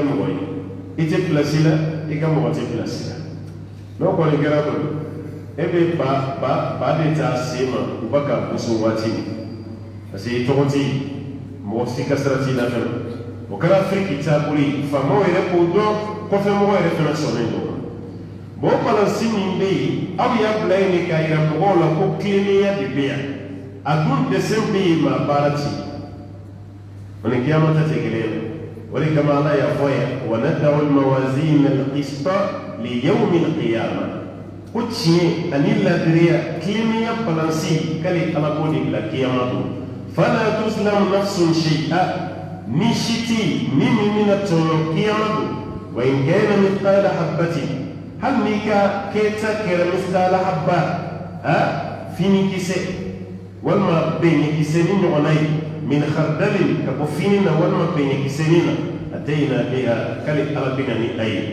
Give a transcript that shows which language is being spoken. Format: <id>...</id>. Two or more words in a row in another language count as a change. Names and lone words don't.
<bm>mɔgɔ ye i tɛ pilasi la i ka mɔgɔ tɛ pilasi la n'o kɔni kɛra kɔni e bɛ ba de ta sen ma u ba ka gosi waati min</bm> <fr>parce que</fr> <bm>i tɔgɔ tɛ yen mɔgɔ si ka sira t'i la fɛnɛ o kɛra afiriki taabolo ye faamaw yɛrɛ k'o dɔn kɔfɛmɔgɔw yɛrɛ fɛnɛ sɔnnen don bon o balansi min bɛ yen aw y'a bila yen de k'a yira mɔgɔw la ko kilennenya de bɛ yan a dun dɛsɛ bɛ yen maa baara ti o ni kiyama ta tɛ kelen ye o de kama ala y'a fɔ yan</bm> <ar>ونضع الموازين القسط ليوم القيامة</ar> <bm>ko tiɲɛ ani ladiriya kilennenya balansi k'ale ala b'o de bila kiyama don</bm> <ar>فلا تظلم نفس شيئا</ar> <bm>ni si tɛ yen ni min bɛna tɔɲɔ kiyama don</bm> <ar>وإن كان مثقال حبة</ar> <bm>hali n'i ka kɛta kɛra</bm> <ar>مثقال حبة</ar> <bm>fini kisɛ walima beɲɛ kisɛ ni ɲɔgɔnna ye</bm> <ar>من خردل</ar> <bm>ka bɔ fini na walima beɲɛ kisɛnin na</bm> <ar>أتينا بها</ar> <bm>k'ale ala bɛna ni a ye</bm>